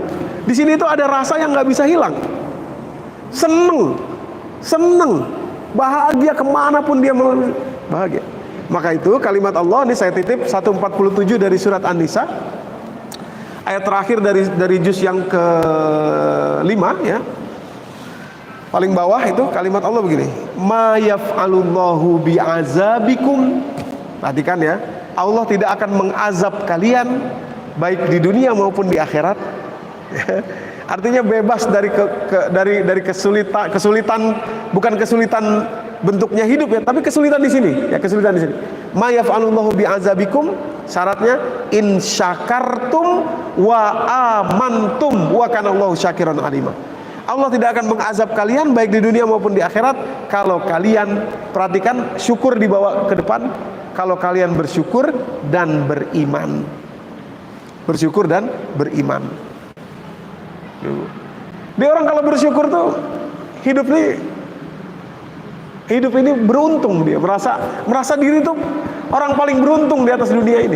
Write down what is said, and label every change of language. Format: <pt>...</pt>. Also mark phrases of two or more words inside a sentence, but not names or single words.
<id>Di sini itu ada rasa yang nggak bisa hilang. Seneng, bahagia kemanapun dia bahagia. Maka itu kalimat Allah, ini saya titip 147 dari surat An-Nisa, ayat terakhir dari juz yang ke-5 ya. Paling bawah itu kalimat Allah begini,</id> <ar>ما يفعل الله بعذابكم.</ar> <id>Perhatikan ya, Allah tidak akan mengazab kalian baik di dunia maupun di akhirat. Artinya bebas dari kesulitan, bukan kesulitan bentuknya hidup ya, tapi kesulitan di sini. Ya, kesulitan di sini.</id> <ar>ما يفعل الله بعذابكم, syaratnya إن شكرتم وآمنتم وكان الله شاكرا عليما.</ar> <id>Allah tidak akan mengazab kalian baik di dunia maupun di akhirat kalau kalian, perhatikan, syukur dibawa ke depan, kalau kalian bersyukur dan beriman. Bersyukur dan beriman. Dia orang kalau bersyukur tuh hidup ini beruntung, dia merasa diri tuh orang paling beruntung di atas dunia ini.</id>